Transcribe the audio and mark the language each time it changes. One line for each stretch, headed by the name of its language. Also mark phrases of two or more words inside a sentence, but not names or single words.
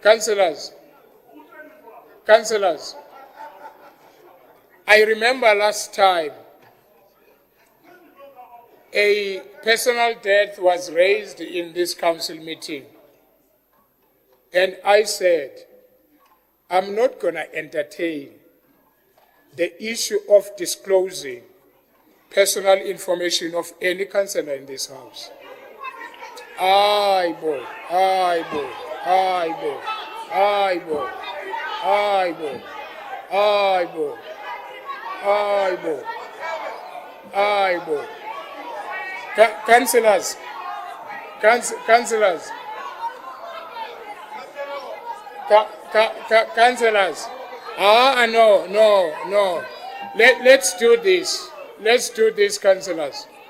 English: Councillors, I remember last time a personal death was raised in this council meeting. And I said, I'm not going to entertain the issue of disclosing personal information of any councillor in this house. Aye, boy. Aye, boy. Aye, boy. Aye, boy. Aye, boy. Aye, boy. Aye, boy. Aye, boy. Councillors. Councillors. Councillors. No. Let's do this. Let's do this, councillors.